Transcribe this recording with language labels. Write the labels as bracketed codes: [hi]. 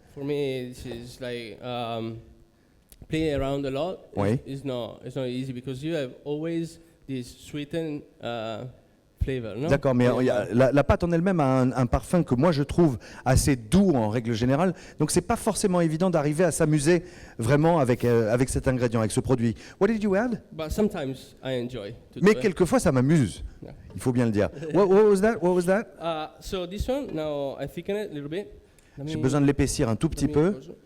[en] For me, this is like playing around a lot. [fr] Oui. [en] It's not easy because you have always this sweetened flavor. No? [fr] D'accord, mais la pâte en elle-même a un parfum que moi je trouve assez doux en règle générale. Donc c'est pas forcément évident d'arriver à s'amuser vraiment avec cet ingrédient, avec ce produit. [en] What did you add? But sometimes I enjoy to [fr] Mais [en] do it. [fr] quelquefois ça m'amuse. [en] Yeah. [fr] Il faut bien le dire. [en] What was that? What was that? So this one, now I thicken it a little bit. [fr] J'ai besoin de l'épaissir un tout petit peu.